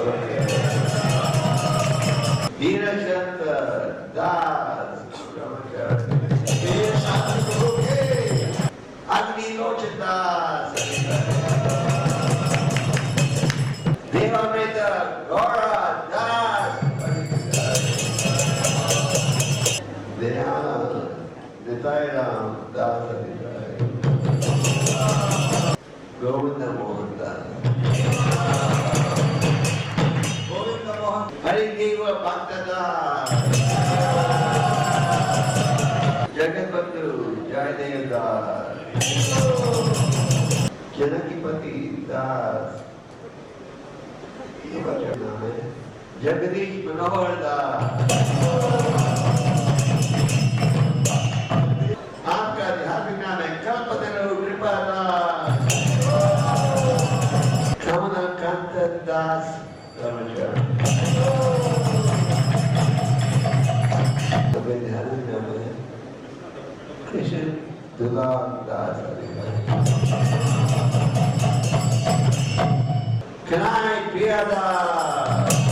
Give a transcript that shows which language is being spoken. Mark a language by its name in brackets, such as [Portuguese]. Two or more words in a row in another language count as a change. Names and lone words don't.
[Hindi] Brahmachari, Deenashanta Das Brahmachari, Agni Lochan Das, Devamrita Gaura Das, Dhyana Nitairam Das Adhikari, Govinda Mohan Das, Harideva Bhakta Das, Jagatbandhu Jayadev Das, Janakipati Das, Jagadish Manohar Das, आपका आध्यात्मिक नाम है कल्पतरु कृपा दास, कमलाकांत दास ब्रह्मचारी, वैधानिक नाम है कृष्ण दुलाल दास अधिकारी, कनाई प्रिया दास,